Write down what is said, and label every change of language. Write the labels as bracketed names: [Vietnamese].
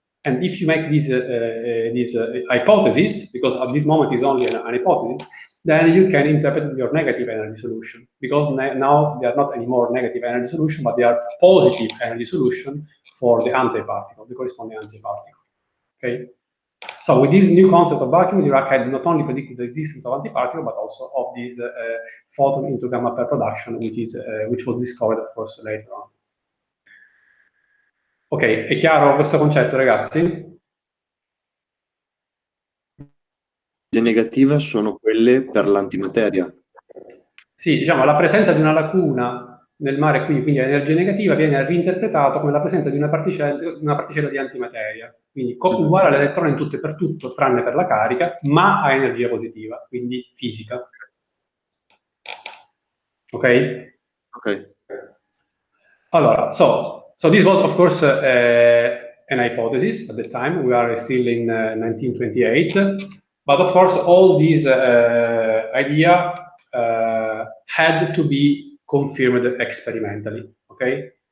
[English] And if you make this hypothesis, because at this moment it's only an hypothesis, then you can interpret your negative energy solution, because now they are not anymore negative energy solution, but they are positive energy solution for the antiparticle, the corresponding antiparticle. Okay. So with this new concept of vacuum, Dirac had not only predicted the existence of antiparticle, but also of this photon into gamma pair production, which was discovered, of course, later on. [Italian] Ok, è chiaro questo concetto, ragazzi? Le negative sono quelle per l'antimateria. Sì, diciamo, la presenza di una lacuna nel mare qui, quindi l'energia negativa, viene reinterpretato come la presenza di una particella di antimateria, quindi uguale all'elettrone in tutto e per tutto, tranne per la carica, ma a energia positiva, quindi fisica. Ok? Ok. [English] Allora, so this was, of course, an hypothesis at the time. We are still in 1928. But, of course, all these idea had to be confirmed experimentally, okay?